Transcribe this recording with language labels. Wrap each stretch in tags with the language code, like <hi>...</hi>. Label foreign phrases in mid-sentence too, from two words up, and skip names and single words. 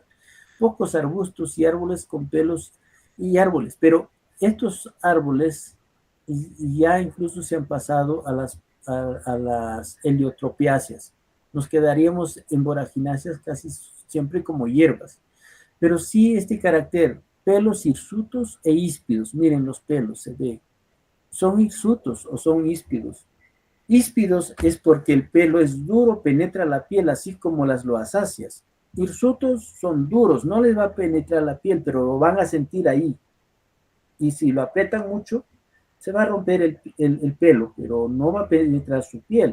<es>Pocos arbustos y árboles con pelos y árboles, pero estos árboles ya incluso se han pasado a las heliotropiáceas. Nos quedaríamos en voragináceas casi siempre como hierbas, pero sí este carácter, pelos hirsutos e híspidos. Miren los pelos, se ve. ¿Son hirsutos o son híspidos? Híspidos es porque el pelo es duro, penetra la piel, así como las loasáceas. Hirsutos son duros, no les va a penetrar la piel, pero lo van a sentir ahí. Y si lo aprietan mucho, se va a romper el pelo, pero no va a penetrar su piel.</es>